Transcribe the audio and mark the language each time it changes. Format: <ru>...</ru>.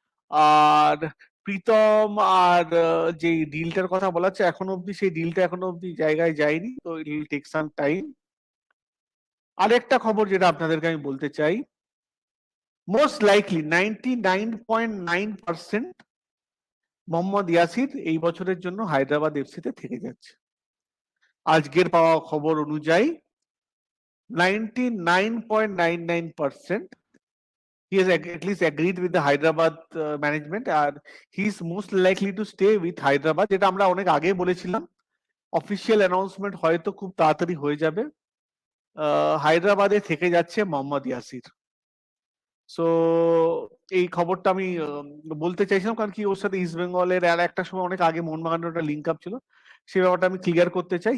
<bn>আর প্রীতম আর যে ডিলটার কথা বলা হচ্ছে, এখনো অব্দি সেই ডিলটা এখনো অব্দি জায়গায় যায়নি, তো</bn> <en>It will take some time.</en> <bn>আরেকটা খবর যেটা আপনাদেরকে আমি বলতে চাই,</bn> <en>most likely</en> <bn>99.9% মোহাম্মদ ইয়াসির এই বছরের জন্য হায়দ্রাবাদ এফসিতে থেকে যাচ্ছে। আজকের পাওয়া খবর অনুযায়ী</bn> <en>99.99% he has at least agreed with the Hyderabad management, and he is most likely to stay with Hyderabad,</en> <bn>যেটা আমরা অনেক আগে বলেছিলাম। অফিসিয়াল অ্যানাউন্সমেন্ট হয়তো খুব তাড়াতাড়ি হয়ে যাবে। হায়দ্রাবাদে থেকে যাচ্ছে মোহাম্মদ ইয়াসির। সো এই খবরটা আমি বলতে চাইছিলাম, কারণ কি ওর সাথে ইস্ট বেঙ্গলের আর একটা সময় অনেক আগে মোহনবাগানের একটা লিঙ্ক আপ ছিল, সেই ব্যাপারটা আমি ক্লিয়ার করতে চাই।</bn>